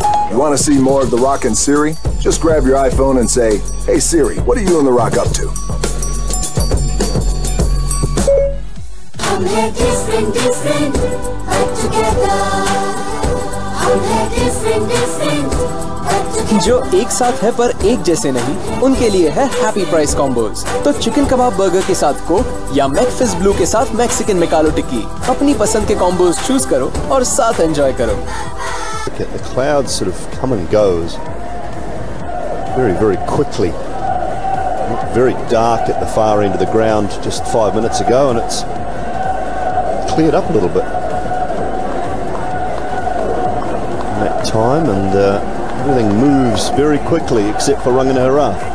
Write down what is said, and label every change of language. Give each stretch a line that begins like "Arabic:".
English: You want to see more of The Rock and Siri? Just grab your iPhone and say, "Hey Siri, what are you and The Rock up to?"
Hindi: हम हैं
English: different, different, but together.
Hindi: हम हैं
English: different, different, but together.
Hindi: जो एक साथ है पर एक जैसे नहीं, उनके लिए है हैप्पी प्राइस कॉम्बोज। तो चिकन कबाब बर्गर के साथ कोक या मैकफिश ब्लू के साथ मैक्सिकन मैकालो टिक्की, अपनी पसंद के कॉम्बोज चूज करो और साथ एंजॉय करो।
English: The clouds sort of come and goes very, very quickly. Very dark at the far end of the ground just 5 minutes ago, and it's cleared up a little bit in that time, and everything moves very quickly except for Rangana Herath.